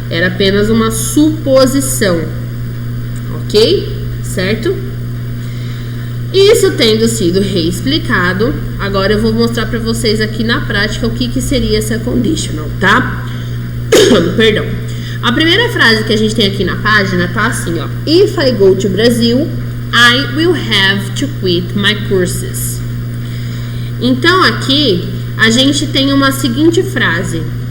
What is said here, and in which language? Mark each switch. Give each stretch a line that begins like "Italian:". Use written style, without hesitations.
Portuguese: Era apenas uma suposição, ok? Certo? Isso tendo sido reexplicado, agora eu vou mostrar para vocês aqui na prática o que seria essa conditional, tá? Perdão. A primeira frase que a gente tem aqui na página tá assim, ó.
English: If I go to Brazil, I will have to quit my courses.
Portuguese: Então aqui a gente tem uma seguinte frase.